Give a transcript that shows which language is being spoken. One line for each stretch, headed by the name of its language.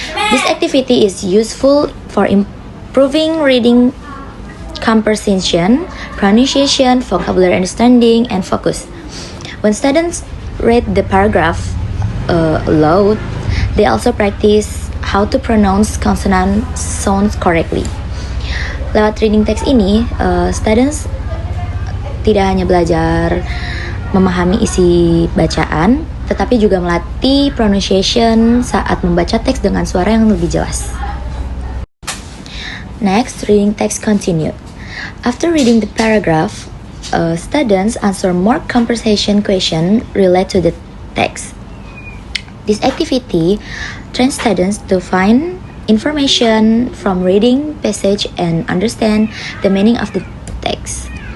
English: This activity is useful for improving reading comprehension, pronunciation, vocabulary understanding, and focus. When students read the paragraph aloud, they also practice how to pronounce consonant sounds correctly.
Indonesian: Lewat
English: reading text
Indonesian: ini, students tidak hanya belajar memahami isi bacaan, tetapi juga melatih pronunciation saat membaca teks dengan suara yang lebih jelas.
English: Next, reading text continued. After reading the paragraph, students answer more comprehension questions related to the text. This activity trains students to find information from reading passage and understand the meaning of the text.